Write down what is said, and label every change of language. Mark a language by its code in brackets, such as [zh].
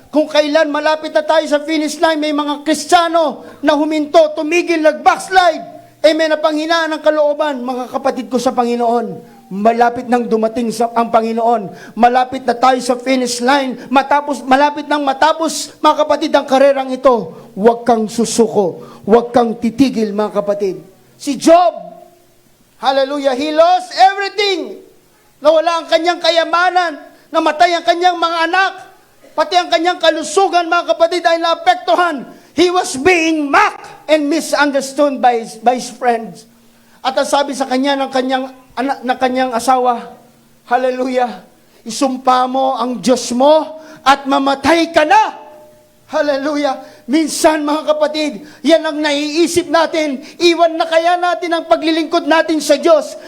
[tl] Kung kailan malapit na tayo sa finish line, may mga Kristiyano na huminto, tumigil, nag-backslide. Amen. Na panghinaan ng kalooban, mga kapatid ko sa Panginoon. Malapit nang dumating ang Panginoon. Malapit na tayo sa finish line. Malapit nang matapos, mga kapatid, ang karerang ito. Huwag kang susuko. Huwag kang titigil, mga kapatid. [en] Si Job, hallelujah, he lost everything. [tl] Nawala ang kanyang kayamanan. Namatay ang kanyang mga anak. Pati ang kanyang kalusugan, mga kapatid, ay naapektuhan. [en] He was being mocked and misunderstood by his friends. [tl] At ang sabi sa kanya ng kanyang anak, ng kanyang asawa, hallelujah, isumpa mo ang Diyos mo at mamatay ka na. Hallelujah. Minsan mga kapatid, yan ang naiisip natin. Iwan na kaya natin ang paglilingkod natin sa Diyos.